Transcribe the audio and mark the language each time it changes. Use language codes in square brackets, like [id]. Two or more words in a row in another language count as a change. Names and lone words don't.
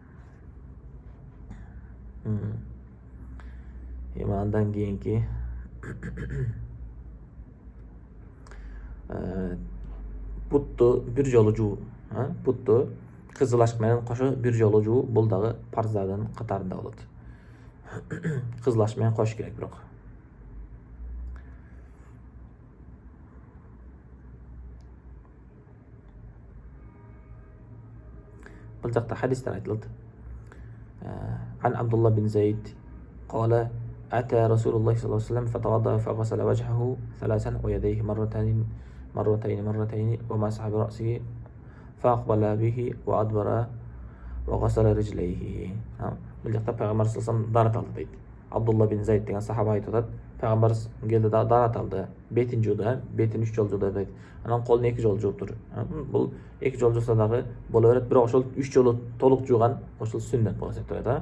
[ky] Эми андан кийинки бутту бир жолу жуу, бутту кызыл ашк менен кошо бир жолу жуу, бул дагы парздардын катарында болот. Кызыл ашк менен кош керек бирок. Бул жакта хадистер айтылат. [ar] Ан Абдулла бин Зайд قال أتى رسول الله صلى الله عليه وسلم فتوضأ فغسل وجهه 3 ويديه مرتين ومسح برأسه فأقبل به وأدبر وغسل رجليه. [ky] Бул жакта пайгамбар [ar] صلى الله عليه وسلم [ky] дарат алды дейт. Абдулла бин Зайд деген сахаба айтып атат. Пайгамбар келди да дарат алды. Бетин жууду, бетин 3 жолу жууду дейт. Анан колун 2 жолу жууптур. Бул 2 жолу жууса дагы боло берет, бирок ошол 3 жолу толук жууган ошол сүннөт болот деп атат.